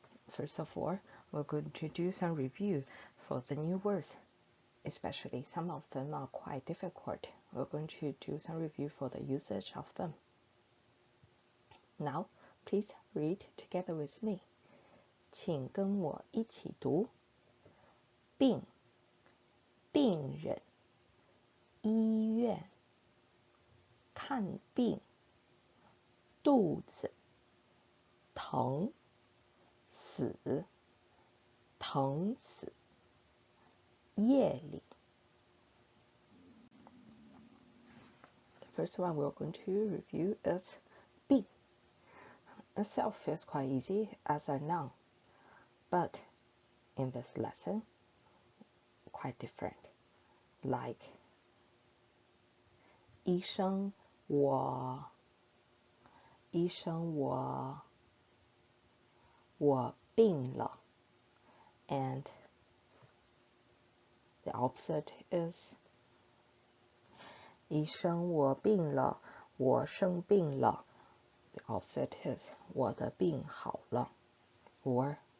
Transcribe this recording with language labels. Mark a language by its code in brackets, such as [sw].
[en] First of all, we're going to do some review for the new words, especially some of them are quite difficult. We're going to do some review for the usage of them. Now, please read together with me. [zh] 请跟我一起读。病，病人，医院，看病，肚子，疼，死，疼死，夜里。 [en] The first one we're going to review is 病. Itself is quite easy as a noun, but in this lesson, quite different. Like [zh] 医生我病了 [en] and the opposite is [zh] 医生我病了我生病了 [en] the opposite is [zh] 我的病好了 or